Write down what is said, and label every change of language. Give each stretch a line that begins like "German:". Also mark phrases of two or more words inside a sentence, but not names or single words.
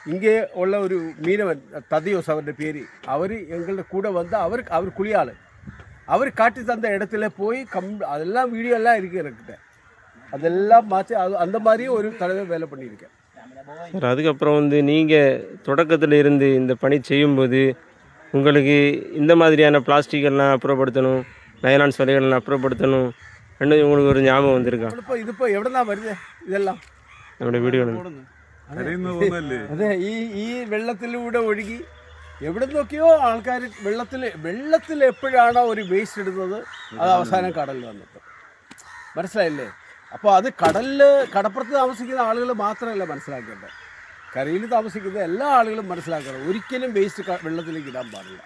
Tamil: இங்கே உள்ள ஒரு மீனவன் ததியோஸ் அவருடைய பேர், அவர் எங்களோட கூட வந்து அவர் குளியாள், அவர் காட்டி தந்த இடத்துல போய் அதெல்லாம் வீடியோ எல்லாம் இருக்குது என்கிட்ட, அதெல்லாம் மாற்றி அந்த மாதிரியே ஒரு தடவை வேலை பண்ணியிருக்கேன். சார் அதுக்கப்புறம் வந்து நீங்கள் தொடக்கத்தில் இருந்து இந்த பணி செய்யும்போது உங்களுக்கு இந்த மாதிரியான பிளாஸ்டிக்கெல்லாம் அப்புறப்படுத்தணும், நைலான் சிலைகள்லாம் அப்புறப்படுத்தணும் ரெண்டு உங்களுக்கு ஒரு ஞாபகம் வந்திருக்கா?
Malayalam: ഇതിപ്പോൾ എവിടെ നിന്നാണ് വരുന്നത് ഇതെല്ലാം? നമ്മുടെ വീഡിയോ അതെ, ഈ വെള്ളത്തിലൂടെ ഒഴുകി എവിടെ നോക്കിയോ ആൾക്കാർ വെള്ളത്തിൽ എപ്പോഴാണോ ഒരു വേസ്റ്റ് ഇടുന്നത് അത് അവസാനം കടലിൽ വന്നിട്ട്, മനസ്സിലായില്ലേ? അപ്പോൾ അത് കടപ്പുറത്ത് താമസിക്കുന്ന ആളുകൾ മാത്രമല്ല മനസ്സിലാക്കേണ്ടത്, കരയിൽ താമസിക്കുന്ന എല്ലാ ആളുകളും മനസ്സിലാക്കണം, ഒരിക്കലും വേസ്റ്റ് വെള്ളത്തിലേക്ക് ഇടാൻ പാടില്ല.